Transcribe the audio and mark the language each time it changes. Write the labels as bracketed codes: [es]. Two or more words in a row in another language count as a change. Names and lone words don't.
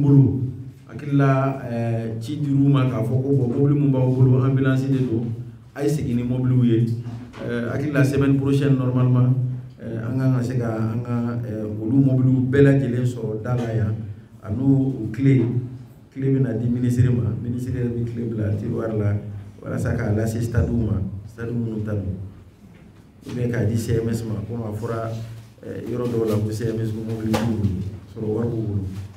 [bm] bolo hakili la ci dir'u ma k'a fɔ ko bon mobili mun b'aw bolo ambulance de do a ye segin ni mobiliw ye hakili la [fr] semaine prochaine [bm] normalement an kan ka se ka an ka olu mobiliw bɛɛ lajɛlen sɔrɔ da la yan a n'o clé bɛna di ministre ma ministre yɛrɛ bɛ clé bila tiroir la walasa k'a lase stade ma stade minnu ta don [fr] ou bien [bm] k'a di CMS ma komi a fɔra yɔrɔ dɔw la ko CMS ko mobili t'u bolo sɔrɔ wari b'u bolo